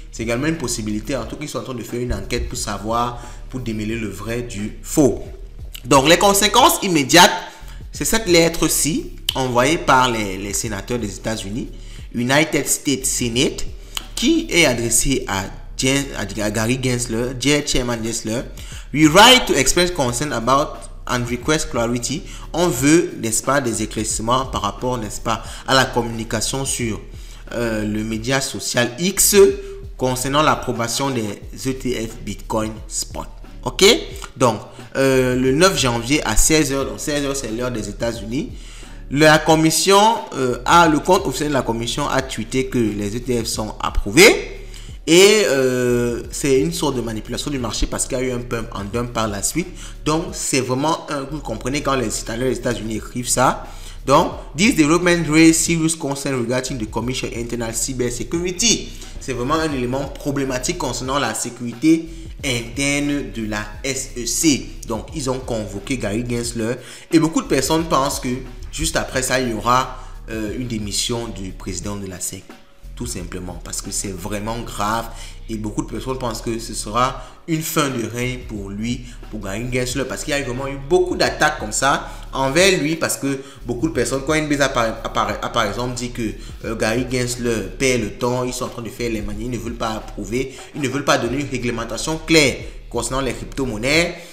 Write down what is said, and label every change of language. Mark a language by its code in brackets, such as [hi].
[fr] C'est également une possibilité. En tout cas, ils sont en train de faire une enquête pour savoir, pour démêler le vrai du faux. Donc, les conséquences immédiates, c'est cette lettre-ci envoyée par les sénateurs des États-Unis, United States Senate, qui est adressée à Gary Gensler, [en] Dear Chairman Gensler. We write to express concern about and request clarity. [fr] On veut, n'est-ce pas, des éclaircissements par rapport, n'est-ce pas, à la communication sur le média social X concernant l'approbation des ETF Bitcoin Spot. Ok? Donc, le 9 janvier à 16h, donc 16h c'est l'heure des États-Unis, la commission, le compte officiel de la commission a tweeté que les ETF sont approuvés. Et c'est une sorte de manipulation du marché parce qu'il y a eu un pump and dump par la suite. Donc, c'est vraiment, vous comprenez quand les citoyens des États-Unis écrivent ça. [en] Donc, this development raise serious concern regarding the Commission Internal Cyber Security. [fr] C'est vraiment un élément problématique concernant la sécurité interne de la SEC. Donc, ils ont convoqué Gary Gensler et beaucoup de personnes pensent que juste après ça, il y aura une démission du président de la SEC. tout simplement, parce que c'est vraiment grave et beaucoup de personnes pensent que ce sera une fin de règne pour lui, pour Gary Gensler, parce qu'il y a vraiment eu beaucoup d'attaques comme ça envers lui, parce que beaucoup de personnes, quand Coinbase a par exemple dit que Gary Gensler perd le temps, ils sont en train de faire les manies, ils ne veulent pas approuver, ils ne veulent pas donner une réglementation claire concernant les crypto-monnaies.